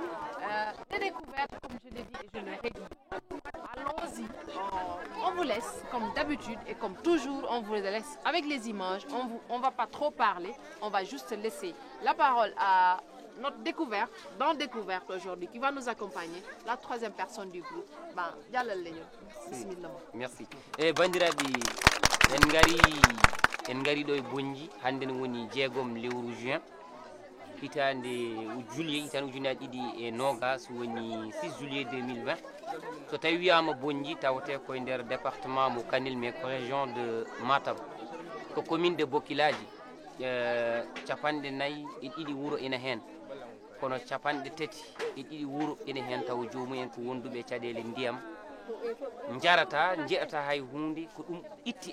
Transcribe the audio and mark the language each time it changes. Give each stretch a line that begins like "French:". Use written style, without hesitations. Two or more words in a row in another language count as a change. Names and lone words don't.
French: Des découvertes, comme je l'ai dit et je le redis. Allons-y, on vous laisse comme d'habitude et comme toujours, on vous laisse avec les images. On ne va pas trop parler, on va juste laisser la parole à notre découverte aujourd'hui qui va nous accompagner, la troisième personne du groupe. Merci.
Fula: Bandiraɓe en gari ɗo e Bonji hande ne woni jeegom lewru juin hitande juillet hitande ujunaje ɗiɗi e nogas woni 6 juillet 2020 so tawi wiyama Bonji tawate koye nder département mo Kanel mais ko
French: région de Matam
Fula: ko
French: commune de Bokilaji
Fula: capanɗe 4 e ɗiɗi wuuro ina hen kono capanɗe tati e ɗiɗi wuro ene hen taw joomumen ko wonduɓe caɗele ndiyam jarata jeeɗata hay hunde ko ɗum itti